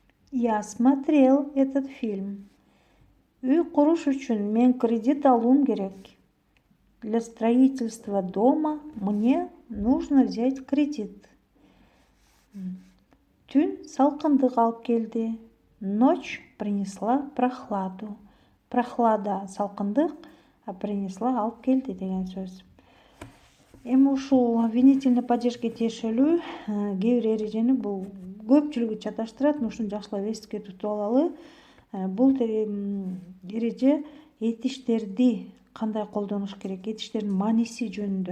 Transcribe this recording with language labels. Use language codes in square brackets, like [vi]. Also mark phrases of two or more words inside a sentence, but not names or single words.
[ru] Я смотрел этот фильм. [ky] Үй куруш үчүн мен кредит алуум керек. [ru] Для строительства дома мне нужно взять кредит. [ky] Түн салкындык алып келди. [ru] Ночь принесла прохладу. [ky] Прохлада салкындык, [ru] а принесла [ky] алып келди деген сөз. Эми ушул обвинительный падежге тиешелүү кээ бир эрежени бул көпчүлүгү чаташтырат, ушуну жакшылап эске тутуп алалы. Бул эреже этиштерди кандай колдонуш керек, этиштердин мааниси жөнүндө.